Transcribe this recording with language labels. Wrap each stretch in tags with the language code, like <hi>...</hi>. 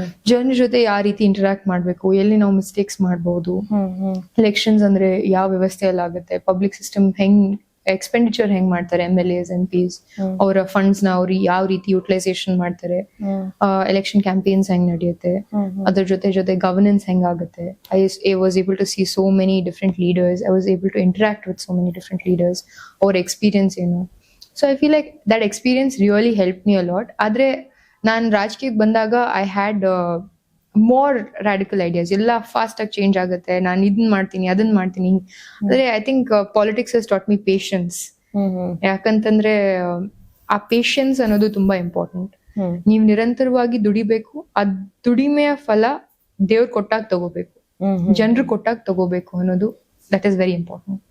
<kn>ಜನರ ಜೊತೆ ಯಾವ ರೀತಿ ಇಂಟರಾಕ್ಟ್ ಮಾಡ್ಬೇಕು, ಎಲ್ಲಿ ನಾವು ಮಿಸ್ಟೇಕ್ಸ್ ಮಾಡ್ಬೋದು, ಎಲೆಕ್ಷನ್ಸ್ ಅಂದ್ರೆ ಯಾವ ವ್ಯವಸ್ಥೆಯಲ್ಲಿ ಆಗುತ್ತೆ, ಪಬ್ಲಿಕ್ ಸಿಸ್ಟಮ್ ಹೆಂಗ್ ಎಕ್ಸ್ಪೆಂಡಿಚರ್ ಹೆಂಗ್ ಮಾಡ್ತಾರೆ, MLAs MPs ಅವರ ಫಂಡ್ಸ್ ನ ಅವ್ರು ಯಾವ ರೀತಿ ಯುಟಿಲೈಸೇಷನ್ ಮಾಡ್ತಾರೆ, ಎಲೆಕ್ಷನ್ ಕ್ಯಾಂಪೇನ್ಸ್ ಹೆಂಗ್ ನಡೆಯುತ್ತೆ, ಅದ್ರ ಜೊತೆ governance ಹೆಂಗಾಗುತ್ತೆ.</kn> <en>I was able to see so many different leaders. I was able to interact with so many different leaders.</en> <kn>ಅವ್ರ ಎಕ್ಸ್ಪೀರಿಯನ್ಸ್ ಏನು.</kn> <en>So I feel like that experience really helped me a lot.</en> <kn>ಆದ್ರೆ ನಾನು ರಾಜಕೀಯಕ್ಕೆ ಬಂದಾಗ</kn> <en>I had more radical ideas.</en> <kn>ಎಲ್ಲ fast ಆಗಿ change ಆಗುತ್ತೆ, ನಾನು ಇದನ್ನ ಮಾಡ್ತೀನಿ ಅದನ್ನ ಮಾಡ್ತೀನಿ. ಅಂದ್ರೆ</kn> <en>I think politics has taught me patience.</en> <kn>ಯಾಕಂತಂದ್ರೆ ಆ ಪೇಷನ್ಸ್ ಅನ್ನೋದು ತುಂಬಾ ಇಂಪಾರ್ಟೆಂಟ್. ನೀವು ನಿರಂತರವಾಗಿ ದುಡಿಬೇಕು, ಆ ದುಡಿಮೆಯ ಫಲ ದೇವ್ರು ಕೊಟ್ಟಾಗ ತಗೋಬೇಕು, ಜನರು ಕೊಟ್ಟಾಗ ತಗೋಬೇಕು ಅನ್ನೋದು</kn> <en>That is very important.</en>